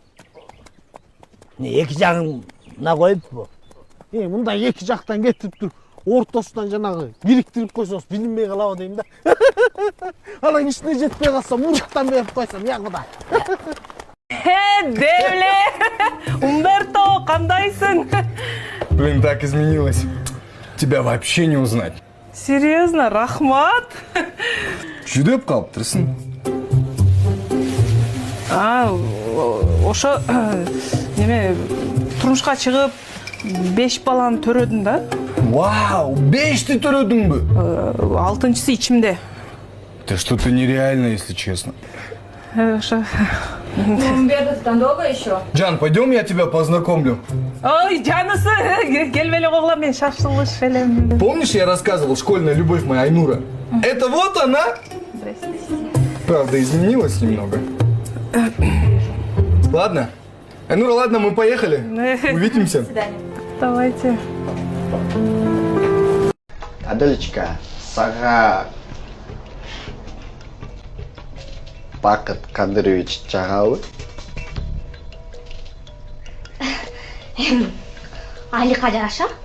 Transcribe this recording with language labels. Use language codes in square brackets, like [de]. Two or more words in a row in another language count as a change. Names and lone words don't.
[ky] Эки жагына коюппу? Мындай эки жактан кетирип туруп, ортосунан жанагы бириктирип койсоңуз билинбей калабы дейм да. Анан ичине жетпей калса муруктан берип койсом, я Кудай. Девле! Умберто, кандайсың? [ru] Блин, так изменилась. Тебя вообще не узнать. Серьезно, [ky] рахмат. Жүдеп калыптырсың. Ошо неме турмушка чыгып 5 баланы төрөдүм да. Вау, 5ти төрөдүңбү? 6-сы ичимде. [ru] Это что-то нереально, если честно. [ky] Ошо. [ru] Умберден долго еще? Жан, пойдем, я тебя познакомлю. [ky] Ой, жанысы, келбеле когула, мен шашылыш элем. [ru] Помнишь, я рассказывал, школьная любовь моя Айнура? Это вот она? Правда, изменилась немного. Ладно. Айнура, ладно, мы поехали. Увидимся. До свидания. Давайте. [ky] Аделечка, сага Бакыт Кадырович жагабы? Алика жараша?